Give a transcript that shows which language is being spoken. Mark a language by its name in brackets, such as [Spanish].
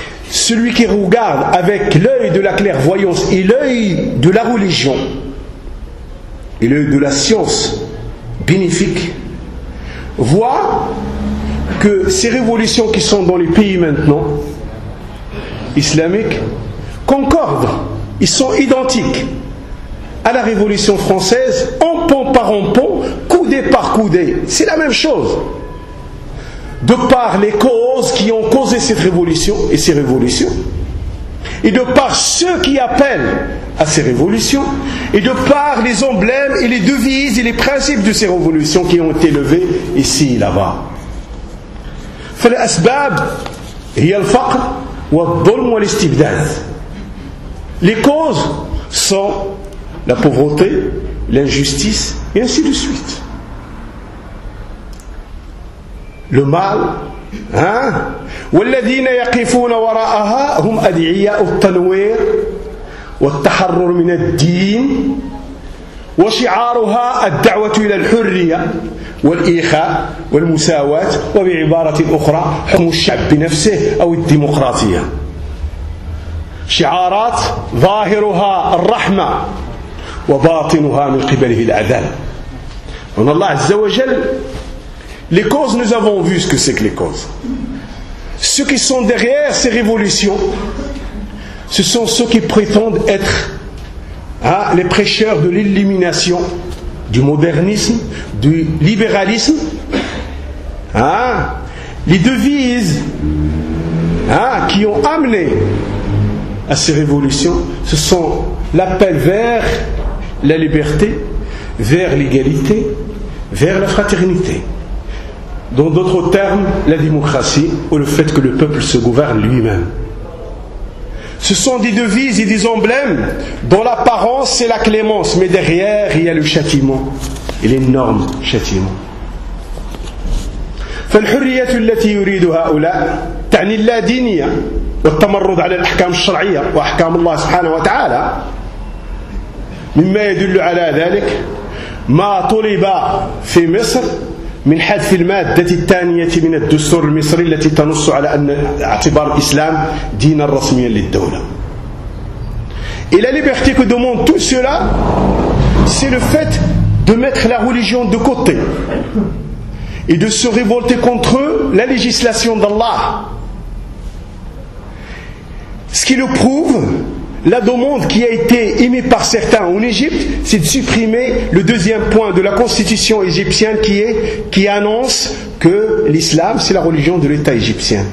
[French] Celui qui regarde avec l'œil de la clairvoyance et l'œil de la religion et l'œil de la science bénéfique, voit que ces révolutions qui sont dans les pays maintenant, islamiques, concordent, ils sont identiques à la révolution française, en pont par en pont, coudée par coudée. C'est la même chose. De par les causes qui ont causé cette révolution et ces révolutions, et de par ceux qui appellent à ces révolutions, et de par les emblèmes et les devises et les principes de ces révolutions qui ont été levés ici et là-bas. [Arabic] Fal asbab hiya al faqr wa al dhulm wa al istibdad. [French] Les causes sont la pauvreté, l'injustice et ainsi de suite. Le mal, [Arabic] والذين يقفون وراءها هم أدعياء التنوير والتحرر من الدين وشعارها الدعوة إلى الحرية والإيخاء والمساواة وبعبارة أخرى حكم الشعب بنفسه أو الديمقراطية. شعارات ظاهرها الرحمة وباطنها من قبله العذاب. من الله عز وجل [French] Les causes, nous avons vu ce que c'est que les causes. Ceux qui sont derrière ces révolutions, ce sont ceux qui prétendent être les prêcheurs de l'illumination, du modernisme, du libéralisme. Les devises qui ont amené à ces révolutions, ce sont l'appel vers la liberté, vers l'égalité, vers la fraternité. Dans d'autres termes, la démocratie ou le fait que le peuple se gouverne lui-même. Ce sont des devises et des emblèmes dont l'apparence c'est la clémence, mais derrière il y a le châtiment et l'énorme châtiment. [Arabic] فالحرية التي يريد هؤلاء تعني لا دينية والتمرد على الأحكام الشرعية وأحكام الله سبحانه وتعالى مما يدل على ذلك ما طلب في مصر من حذف المادة الثانية من الدستور المصري التي تنص على أن اعتبار الإسلام دينا رسميا للدولة. [French] Et la liberté que demande tout cela, c'est le fait de mettre la religion de côté et de se révolter contre eux, la législation d'Allah. Ce qui le prouve, la demande qui a été émise par certains en Égypte, c'est de supprimer le deuxième point de la constitution égyptienne qui annonce que l'islam, c'est la religion de l'État égyptien.